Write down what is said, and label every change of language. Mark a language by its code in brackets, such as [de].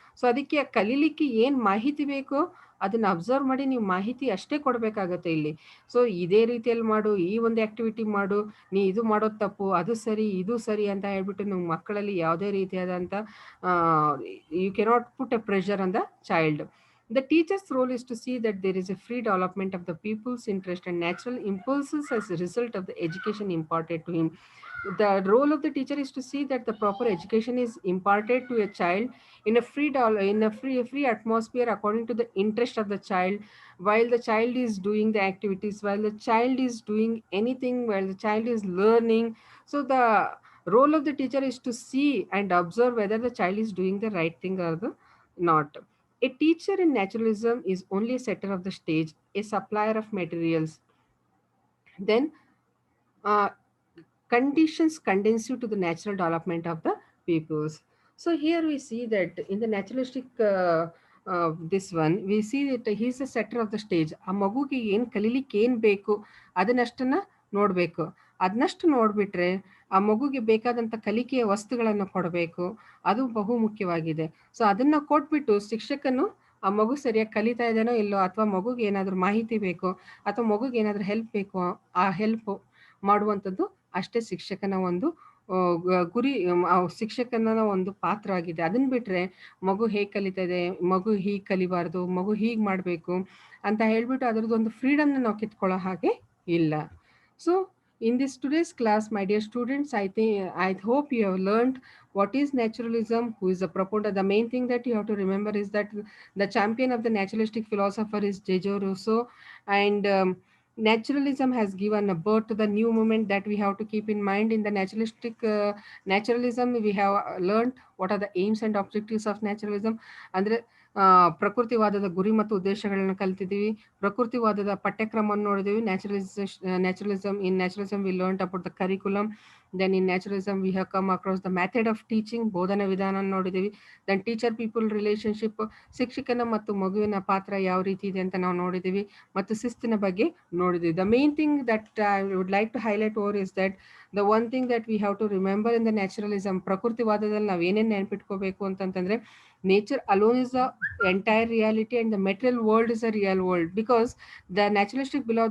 [kn] So ಅದಕ್ಕೆ ಕಲೀಲಿಕ್ಕೆ ಏನು ಮಾಹಿತಿ ಬೇಕೋ ಅದನ್ನು ಅಬ್ಸರ್ವ್ ಮಾಡಿ ನೀವು ಮಾಹಿತಿ ಅಷ್ಟೇ ಕೊಡಬೇಕಾಗತ್ತೆ ಇಲ್ಲಿ. ಸೊ ಇದೇ ರೀತಿಯಲ್ಲಿ ಮಾಡು, ಈ ಒಂದು ಆ್ಯಕ್ಟಿವಿಟಿ ಮಾಡು, ನೀ ಇದು ಮಾಡೋದು ತಪ್ಪು, ಅದು ಸರಿ, ಇದು ಸರಿ ಅಂತ ಹೇಳ್ಬಿಟ್ಟು ನೀವು ಮಕ್ಕಳಲ್ಲಿ ಯಾವುದೇ ರೀತಿಯಾದಂಥ [en] you cannot put a pressure on the child. The teacher's role is to see that there is a free development of the pupil's interest and natural impulses as a result of the education imparted to him. The role of the teacher is to see that the proper education is imparted to a child in a free atmosphere according to the interest of the child, while the child is doing the activities, while the child is doing anything, while the child is learning. So the role of the teacher is to see and observe whether the child is doing the right thing or not. A teacher in naturalism is only a setter of the stage, a supplier of materials. Then uh, conditions conducive to the natural development of the peoples. So here we see that in the naturalistic this one, we see that he is a setter of the stage. [kn] ಆ ಮಗುಗೆ ಏನು ಕಲೀಲಿಕ್ಕೆ ಏನು ಬೇಕು ಅದನ್ನಷ್ಟನ್ನ ನೋಡಬೇಕು. ಅದನ್ನಷ್ಟು ನೋಡಿಬಿಟ್ರೆ ಆ ಮಗುಗೆ ಬೇಕಾದಂಥ ಕಲಿಕೆಯ ವಸ್ತುಗಳನ್ನು ಕೊಡಬೇಕು. ಅದು ಬಹು ಮುಖ್ಯವಾಗಿದೆ. ಸೊ ಅದನ್ನು ಕೊಟ್ಬಿಟ್ಟು ಶಿಕ್ಷಕನು ಆ ಮಗು ಸರಿಯಾಗಿ ಕಲಿತಾ ಇದ್ದಾನೋ ಇಲ್ಲೋ, ಅಥವಾ ಮಗುಗೆ ಏನಾದರೂ ಮಾಹಿತಿ ಬೇಕೋ, ಅಥವಾ ಮಗುಗೆ ಏನಾದರೂ ಹೆಲ್ಪ್ ಬೇಕೋ, ಆ ಹೆಲ್ಪ್ ಮಾಡುವಂಥದ್ದು ಅಷ್ಟೇ ಶಿಕ್ಷಕನ ಒಂದು ಗುರಿ, ಶಿಕ್ಷಕನ ಒಂದು ಪಾತ್ರ ಆಗಿದೆ. ಅದನ್ನ ಬಿಟ್ಟರೆ ಮಗು ಹೇಗೆ ಕಲಿತಾ ಇದೆ, ಮಗು ಹೀಗೆ ಕಲಿಬಾರ್ದು, ಮಗು ಹೀಗೆ ಮಾಡಬೇಕು ಅಂತ ಹೇಳ್ಬಿಟ್ಟು ಅದರದ್ದೊಂದು ಫ್ರೀಡಮ್ನ ನಾವು ಕಿತ್ಕೊಳ್ಳೋ ಹಾಗೆ ಇಲ್ಲ. [en] So in this today's class, my dear students, I hope you have learned what is naturalism, who is the proponent. The main thing that you have to remember is that the champion of the naturalistic philosopher is J.J. Rousseau, and naturalism has given a birth to the new movement that we have to keep in mind. In the naturalism, we have learned what are the aims and objectives of naturalism. [kn] ಅಂದರೆ ಪ್ರಕೃತಿವಾದದ ಗುರಿ ಮತ್ತು ಉದ್ದೇಶಗಳನ್ನ ಕಲ್ತಿದ್ದೀವಿ. ಪ್ರಕೃತಿವಾದದ ಪಠ್ಯಕ್ರಮವನ್ನು ನೋಡಿದ್ದೀವಿ. [en] Naturalism, in naturalism we learned about the curriculum. Then in naturalism, we have come across the method of teaching, [kn] ಬೋಧನ ವಿಧಾನ ನೋಡಿದ್ದೀವಿ. [en] then teacher people relationship, [kn] ಶಿಕ್ಷಕನ ಮತ್ತು ಮಗುವಿನ ಪಾತ್ರ ಯಾವ ರೀತಿ ಇದೆ ಅಂತ ನಾವು ನೋಡಿದ್ದೀವಿ. ಮತ್ತು ಶಿಸ್ತಿನ ಬಗ್ಗೆ ನೋಡಿದ್ದೀವಿ. [en] the main thing that I would like to highlight over is that the one thing that we have to remember in the naturalism, [kn] ಪ್ರಕೃತಿವಾದದಲ್ಲಿ ನಾವು ಏನೇನು ನೆನಪಿಟ್ಕೋಬೇಕು ಅಂತಂತಂದರೆ, [en] nature alone is the entire reality and the material world is a real world, because the naturalistic